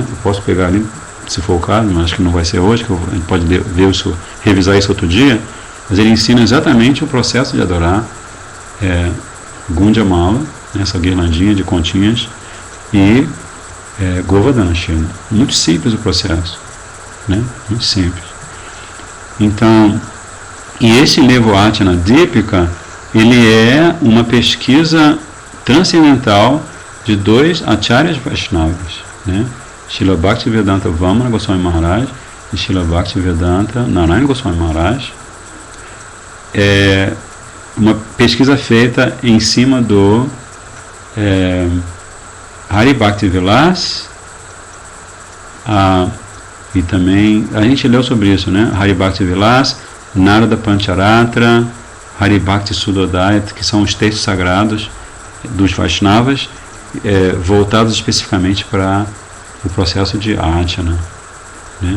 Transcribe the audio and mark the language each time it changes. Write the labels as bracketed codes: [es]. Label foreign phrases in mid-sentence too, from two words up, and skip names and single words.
[pt] Eu posso pegar ali, se for o caso, mas acho que não vai ser hoje, que a gente pode ver isso, revisar isso outro dia, mas ele ensina exatamente o processo de adorar Gunjamala, essa guirlandinha de continhas, e Govardhana Shila. Muito simples o processo, né? Muito simples. Então, e esse Levoatana Dipika, ele é uma pesquisa transcendental de 2 Acharyas Vaishnavas, né? Srila Bhaktivedanta Vamana Goswami Maharaj e Srila Bhaktivedanta Narayana Goswami Maharaj. É uma pesquisa feita em cima do Hari Bhakti Vilas, e também a gente leu sobre isso, né? Hari Bhakti Vilas, Narada Pancharatra, Hari Bhakti Sudodayat, que são os textos sagrados dos Vaishnavas, voltados especificamente para o processo de Archana, né?